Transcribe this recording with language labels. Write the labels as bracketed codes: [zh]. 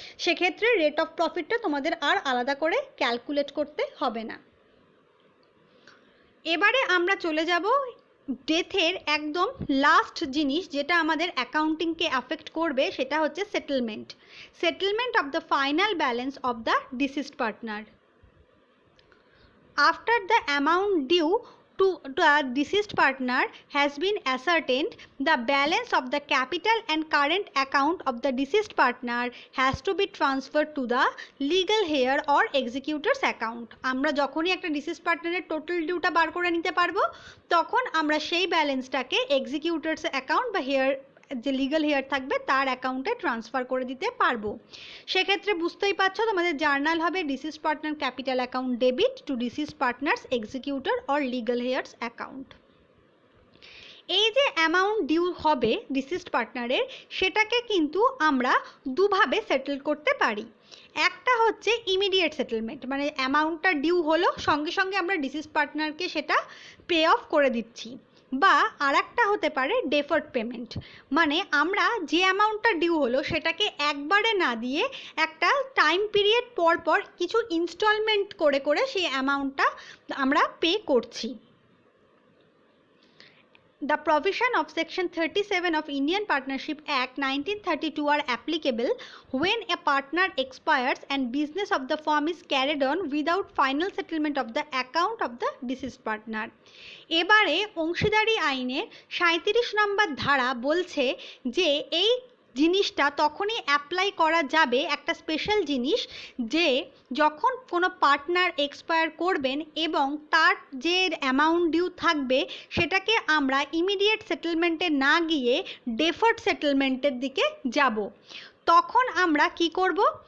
[bn] সেক্ষেত্রে rate of প্রফিটটা তোমাদের আর আলাদা করে ক্যালকুলেট করতে হবে না। এবারে আমরা চলে যাব ডেথের একদম লাস্ট জিনিস, যেটা আমাদের অ্যাকাউন্টিংকে অ্যাফেক্ট করবে, সেটা হচ্ছে [en] Settlement of the final balance of the deceased partner. After the amount due to the deceased partner has been ascertained, the balance of the capital and current account of the deceased partner has to be transferred to the legal heir or executor's account. [bn] আমরা যখনই একটা deceased পার্টনারের total ডিউটা বার করে নিতে পারবো, তখন আমরা সেই ব্যালেন্সটাকে এক্সিকিউটরস অ্যাকাউন্ট বা হেয়ার যে লিগাল হেয়ার থাকবে তার অ্যাকাউন্টে ট্রান্সফার করে দিতে পারবো। সেক্ষেত্রে বুঝতেই পারছো তোমাদের জার্নাল হবে [en] Deceased partner capital account debit to deceased partner's executor or legal heirs account. [bn] এই যে অ্যামাউন্ট ডিউ হবে ডিসিজড পার্টনারের, সেটাকে কিন্তু আমরা দুভাবে সেটেল করতে পারি। একটা হচ্ছে ইমিডিয়েট সেটেলমেন্ট, মানে অ্যামাউন্টটা ডিউ হলো সঙ্গে সঙ্গে আমরা ডিসিজড পার্টনারকে সেটা পে অফ করে দিচ্ছি, বা আর একটা হতে পারে ডেফার্ড পেমেন্ট, মানে আমরা যে অ্যামাউন্টটা ডিউ হলো সেটাকে একবারে না দিয়ে একটা টাইম পিরিয়ড পর পর কিছু ইনস্টলমেন্ট করে করে সেই অ্যামাউন্টটা আমরা পে করছি। [en] The provision of Section 37 of Indian Partnership Act 1932 are applicable when a partner expires and business of the firm is carried on without final settlement of the account of the deceased partner. [bn] এবারে অংশীদারি আইনের 37 নম্বর ধারা বলছে যে এই জিনিসটা তখনই apply করা যাবে, একটা স্পেশাল জিনিস, যে যখন কোনো পার্টনার এক্সপায়ার করবেন এবং তার যে অ্যামাউন্ট ডিউ থাকবে সেটাকে আমরা ইমিডিয়েট সেটেলমেন্টে না গিয়ে ডেফার্ড সেটেলমেন্টের দিকে যাব। তখন আমরা কি করব?